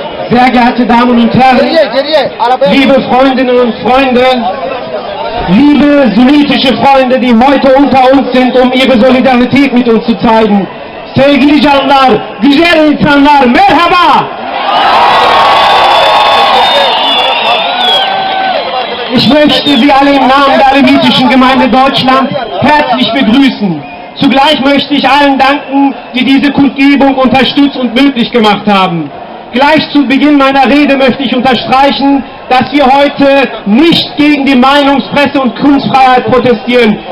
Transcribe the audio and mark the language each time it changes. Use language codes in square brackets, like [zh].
[de] Sehr geehrte Damen und Herren, liebe Freundinnen und Freunde, liebe sunnitische Freunde, die heute unter uns sind, um ihre Solidarität mit uns zu zeigen. [tr] Sevgili canlar, güzel insanlar, merhaba! [de] Ich möchte Sie alle im Namen der alevitischen Gemeinde Deutschland herzlich begrüßen. Zugleich möchte ich allen danken, die diese Kundgebung unterstützt und möglich gemacht haben. Gleich zu Beginn meiner Rede möchte ich unterstreichen, dass wir heute nicht gegen die Meinungs-, Presse- und Kunstfreiheit protestieren.